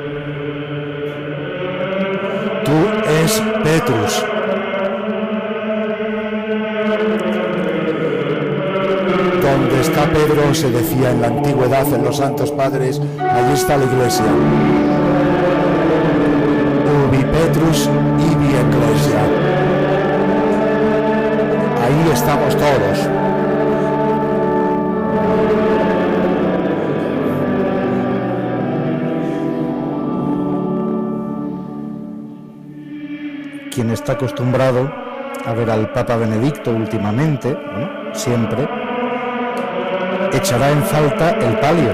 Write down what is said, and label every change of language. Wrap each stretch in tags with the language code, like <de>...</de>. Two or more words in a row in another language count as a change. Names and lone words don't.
<la>Tú es Petrus.</la> <es>Donde está Pedro, se decía en la antigüedad, en los santos padres, allí está la iglesia.</es> <la>Ubi Petrus ibi ecclesia.</la> <es>Ahí estamos todos. Quien está acostumbrado a ver al Papa Benedicto últimamente, bueno, siempre, echará en falta el palio.</es>